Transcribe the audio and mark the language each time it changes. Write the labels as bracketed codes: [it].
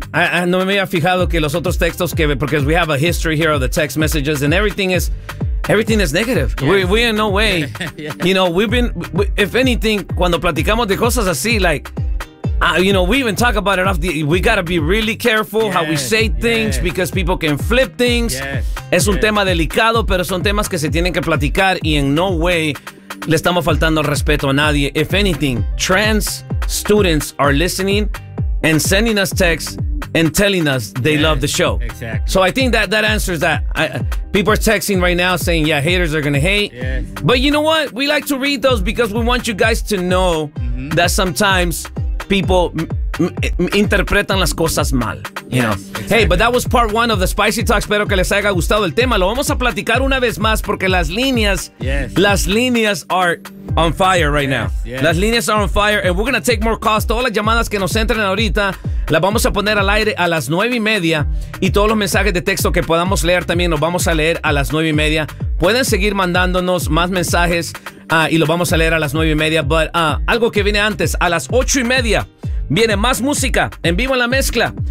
[en] I [es] no me había fijado que los otros textos que [en] because we have a history here of the text messages and everything is. Everything is negative. Yeah. We in no way. Yeah. You know, we've been, if anything, [es] cuando platicamos de cosas así, [en] like, you know, we even talk about it off the, we got to be really careful how we say things because people can flip things. Yes. [es] Es un tema delicado, pero son temas que se tienen que platicar y en [en] no way [es] le estamos faltando respeto a nadie. [en] If anything, trans students are listening and sending us texts and telling us they love the show. Exactly. So I think that answers that. People are texting right now saying, yeah, haters are going to hate. Yes. But you know what? We like to read those because we want you guys to know mm-hmm. that sometimes people [es] interpretan las cosas mal. [en] You know? Exactly. Hey, but that was part one of the Spicy Talk. [es] Espero que les haya gustado el tema. Lo vamos a platicar una vez más porque las líneas [en] are on fire right now. Yes. [es] Las líneas [en] are on fire and we're going to take more calls. [es] Todas las llamadas que nos entren ahorita las vamos a poner al aire a las 9:30 y todos los mensajes de texto que podamos leer también los vamos a leer a las 9:30. Pueden seguir mandándonos más mensajes y los vamos a leer a las 9:30. But algo que viene antes, a las 8:30 viene más música en vivo en la mezcla.